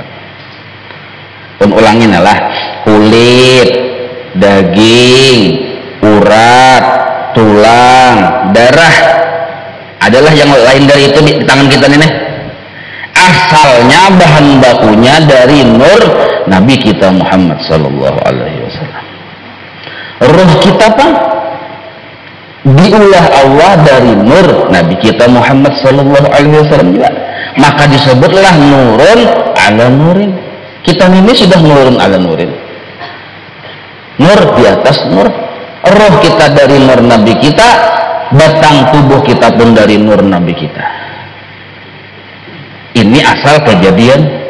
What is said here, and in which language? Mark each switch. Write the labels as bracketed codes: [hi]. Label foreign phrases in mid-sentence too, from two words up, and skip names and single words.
[id] Pun ulangin lah, kulit, daging, urat, tulang, darah adalah yang lain dari itu di tangan kita ini. asalnya bahan bakunya dari nur Nabi kita Muhammad [ar] صلى الله عليه وسلم. [id] Roh kita apa? Diulah Allah dari nur Nabi kita Muhammad [ar] صلى الله عليه وسلم [id] juga. Maka disebutlah [ar] نور على نور. [id] Kita ini sudah [ar] نور على نور. [id] Nur di atas nur. Roh kita dari nur Nabi kita, batang tubuh kita pun dari nur Nabi kita. Ini asal kejadian.